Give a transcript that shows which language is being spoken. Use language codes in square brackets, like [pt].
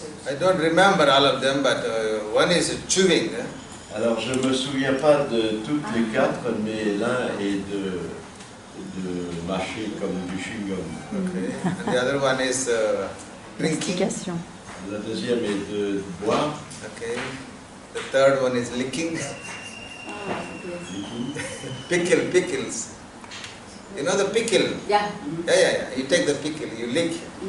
[en] I don't remember all of them, but one is chewing. [fr] Alors, je ne me souviens pas de toutes les 4, mais l'un est de mâcher comme du chewing-gum. [en] Okay. And the other one is drinking. [fr] La deuxième est de boire. [en] Okay. The third one is licking. Pickles. You know the pickle? Yeah. Yeah. You take the pickle, you lick.